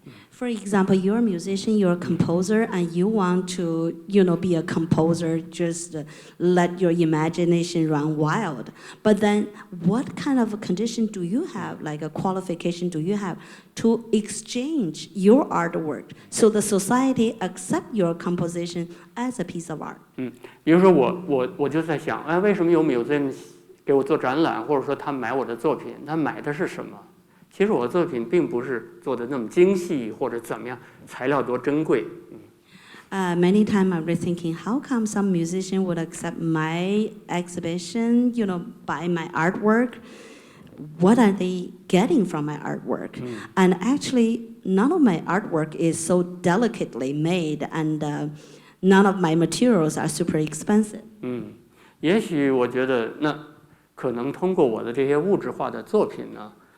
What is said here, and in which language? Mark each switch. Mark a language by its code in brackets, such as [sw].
[en] For example, you're a musician, you're a composer, and you want to, you know, be a composer, just let your imagination run wild. But then what kind of a condition do you have, like a qualification do you have to exchange your artwork so the society accept your composition as a piece of art? [zh] 比如说我就在想，为什么有些人给我做展览，或者说他买我的作品，他买的是什么？其实我的作品并不是做的那么精细，或者怎么样，材料多珍贵。 [en] Many times I've been thinking, how come some musician would accept my exhibition, you know, buy my artwork? What are they getting from my artwork? And actually, none of my artwork is so delicately made, and none of my materials are super expensive. [zh] 也许我觉得那可能通过我的这些物质化的作品呢。